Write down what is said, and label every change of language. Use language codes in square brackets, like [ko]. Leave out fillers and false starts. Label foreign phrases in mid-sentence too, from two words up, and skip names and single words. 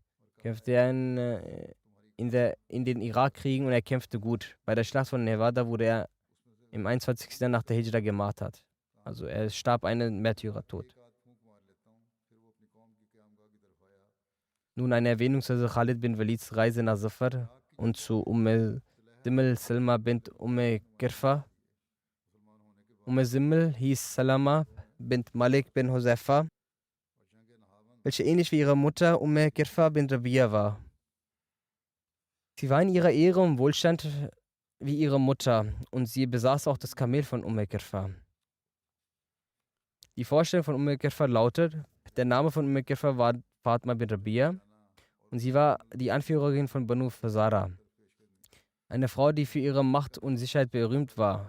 [de] Kämpfte er in den Irakkriegen und er kämpfte gut. Bei der Schlacht von Nevada wurde er im 21. Jahr nach der Hijra gemartert. Also er starb einen Märtyrertod. Nun eine Erwähnung zu Khalid bin Walids Reise nach Zafar und zu Simmel Salma bint Kirfa. Simmel hieß Salama bint Malik bin Huzaifa, welche ähnlich wie ihre Mutter Kirfa bint Rabia war. Sie war in ihrer Ehre und Wohlstand wie ihre Mutter und sie besaß auch das Kamel von Kirfa. Die Vorstellung von Kirfa lautet, der Name von Kirfa war Fatma bin Rabia und sie war die Anführerin von Banu Fazara, eine Frau, die für ihre Macht und Sicherheit berühmt war.